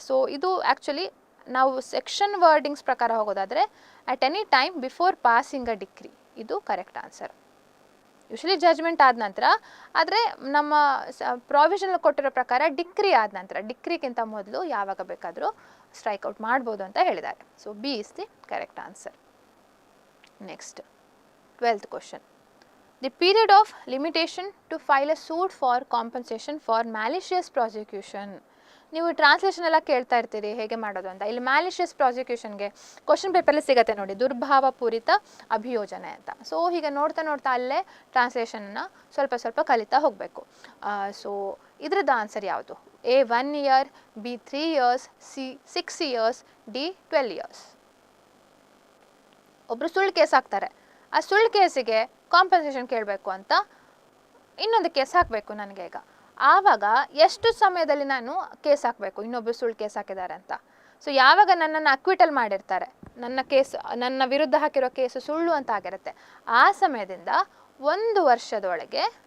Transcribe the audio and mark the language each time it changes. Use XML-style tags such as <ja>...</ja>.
<en>so ಇದು actually ನಾವು section wordings</en> <kn>ಪ್ರಕಾರ ಹೋಗೋದಾದರೆ</kn> <en>At any time before passing a decree, ಇದು correct answer.</en> <kn>ಯೂಶಲಿ ಜಜ್ಮೆಂಟ್ ಆದ ನಂತರ, ಆದರೆ ನಮ್ಮ ಪ್ರಾವಿಷನಲ್ ಕೊಟ್ಟಿರೋ ಪ್ರಕಾರ ಡಿಕ್ರಿ ಆದ ನಂತರ, ಡಿಕ್ರಿಗಿಂತ ಮೊದಲು ಯಾವಾಗ ಬೇಕಾದರೂ ಸ್ಟ್ರೈಕ್ಔಟ್ ಮಾಡ್ಬೋದು ಅಂತ ಹೇಳಿದ್ದಾರೆ.</kn> <en>So B is the correct answer. Next 12th question. The period of limitation to file a suit for compensation for malicious prosecution.</en> <kn>ನೀವು ಟ್ರಾನ್ಸ್ಲೇಷನ್ ಎಲ್ಲ ಕೇಳ್ತಾ ಇರ್ತೀರಿ ಹೇಗೆ ಮಾಡೋದು ಅಂತ. ಇಲ್ಲಿ ಮ್ಯಾಲಿಷಿಯಸ್ ಪ್ರಾಸಿಕ್ಯೂಷನ್ಗೆ ಕ್ವಶನ್ ಪೇಪರಲ್ಲಿ ಸಿಗುತ್ತೆ ನೋಡಿ, ದುರ್ಭಾವಪೂರಿತ ಅಭಿಯೋಜನೆ ಅಂತ. ಸೊ ಹೀಗೆ ನೋಡ್ತಾ ನೋಡ್ತಾ ಅಲ್ಲೇ ಟ್ರಾನ್ಸ್ಲೇಷನ್ನ ಸ್ವಲ್ಪ ಸ್ವಲ್ಪ ಕಲಿತಾ ಹೋಗಬೇಕು. ಸೊ ಇದ್ರದ್ದು ಆನ್ಸರ್ ಯಾವುದು?</kn> <en>A 1 year, B 3 years, C 6 years, D 12 years.</en> <kn>ಒಬ್ಬರು ಸುಳ್ಳು ಕೇಸ್ ಹಾಕ್ತಾರೆ, ಆ ಸುಳ್ಳು ಕೇಸಿಗೆ ಕಾಂಪನ್ಸೇಷನ್ ಕೇಳಬೇಕು ಅಂತ ಇನ್ನೊಂದು ಕೇಸ್ ಹಾಕಬೇಕು ನನಗೆ. ಈಗ ಆವಾಗ ಎಷ್ಟು ಸಮಯದಲ್ಲಿ ನಾನು ಕೇಸ್ ಹಾಕಬೇಕು, ಇನ್ನೊಬ್ಬರು ಸುಳ್ಳು ಕೇಸ್ ಹಾಕಿದ್ದಾರೆ ಅಂತ. ಸೊ ಯಾವಾಗ ನನ್ನನ್ನು ಅಕ್ವಿಟಲ್ ಮಾಡಿರ್ತಾರೆ, ನನ್ನ ವಿರುದ್ಧ ಹಾಕಿರೋ ಕೇಸು ಸುಳ್ಳು ಅಂತ ಆಗಿರುತ್ತೆ, ಆ ಸಮಯದಿಂದ 1 ವರ್ಷದೊಳಗೆ.</kn>